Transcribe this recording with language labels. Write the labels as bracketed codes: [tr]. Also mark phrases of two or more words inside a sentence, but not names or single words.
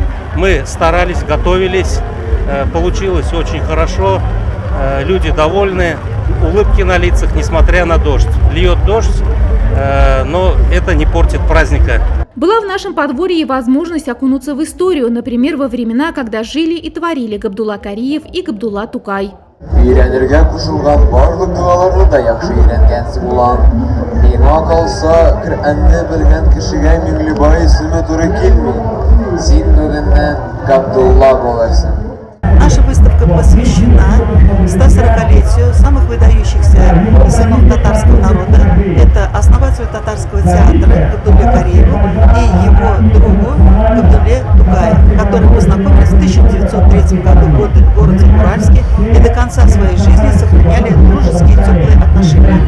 [ru] Мы старались, готовились, получилось очень хорошо, люди довольны, улыбки на лицах, несмотря на дождь. Льет дождь, но это не портит праздника. Была в нашем подворье и возможность окунуться в историю, например, во времена, когда жили и творили Габдулла Кариев и Габдулла Тукай. [tt] Үйренергә кушылган барлык дуаларны да яхшы өйрәнгәнсең булган. Миңа калса, Коръәнне белгән кешегә Миңлебай исеме туры килми. Син бүгеннән Габдулла булырсың. [ru] Наша выставка посвящена 140-летию самых выдающихся сынов татарского народа. Это основатель татарского театра Габдулле Кариеву и его другу Габдулле Тукаю, которые познакомились в 1903 году в городе Уральске и до конца своей жизни сохраняли дружеские теплые отношения.